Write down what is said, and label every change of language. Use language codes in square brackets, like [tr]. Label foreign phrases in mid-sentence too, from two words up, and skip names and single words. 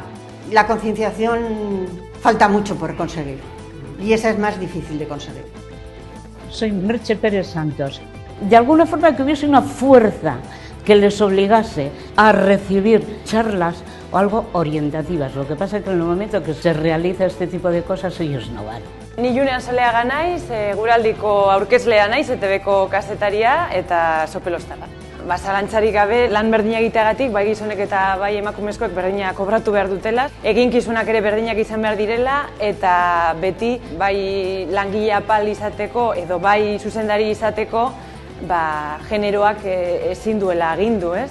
[es] La concienciación falta mucho por conseguir y esa es más difícil de conseguir. Soy Merche Pérez Santos. De alguna forma que hubiese una fuerza que les obligase a recibir charlas o algo orientativas. Lo que pasa es que en el momento que se realiza este tipo de cosas ellos no van. [eu] Ni Julian Saleaga naiz, guraldiko aurkezlea naiz, ETBko kazetaria eta sopelostarra. Zalantzarik gabe lan berdina egiteagatik, bai gizonek eta bai emakumezkoek berdina kobratu behar dutela, eginkizunak ere berdinak izan behar direla eta beti bai langile apal izateko edo bai zuzendari izateko generoak ezin duela agindu, ez?